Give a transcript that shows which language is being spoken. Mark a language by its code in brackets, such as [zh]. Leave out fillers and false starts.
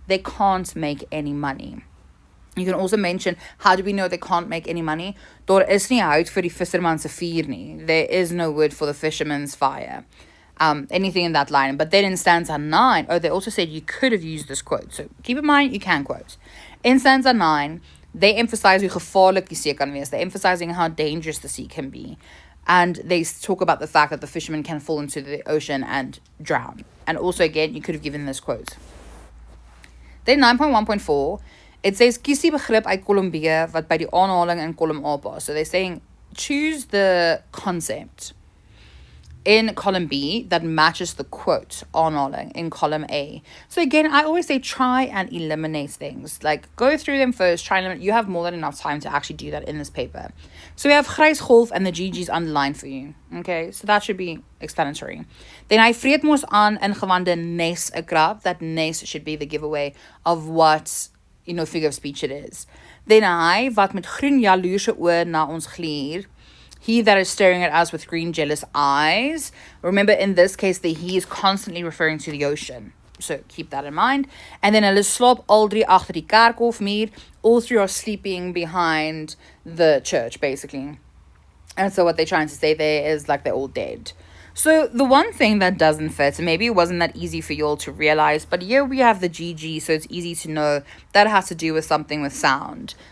[en] They can't make any money. You can also mention, how do we know they can't make any money? [af] Daar is nie hout vir die visserman se vuur nie. [en] There is no wood for the fisherman's fire. Anything in that line. But then in stanza 9, they also said you could have used this quote. So keep in mind, you can quote. In stanza 9, they emphasize [af] hoe gevaarlik die see kan wees. [en] They're emphasizing how dangerous the sea can be. And they talk about the fact that the fishermen can fall into the ocean and drown. And also, again, you could have given this quote. Then 9.1.4, it says, [af] kies die begrip uit kolom B wat by die aanhaling in kolom A pas. [en] So they're saying, choose the concept in column B that matches the quote aanhaling in column A. So again, I always say try and eliminate things. Like, go through them first, try and eliminate. You have more than enough time to actually do that in this paper. So we have grys golf and the GG's underlined for you. Okay, so that should be explanatory. [af] Then hy vreet mos aan in gewande nes 'n krab. [en] That nes should be the giveaway of what, figure of speech it is. [af] Then hy wat met groen jaloerse oë na ons gluur. [en] He that is staring at us with green jealous eyes. Remember, in this case, the he is constantly referring to the ocean. So keep that in mind. [af] And then hulle slaap al drie agter die kerkhofmuur. [en] All three are sleeping behind the church, basically. And so what they're trying to say there is like they're all dead. So the one thing that doesn't fit, and maybe it wasn't that easy for you all to realize, but here we have the GG, so it's easy to know that has to do with something with sound.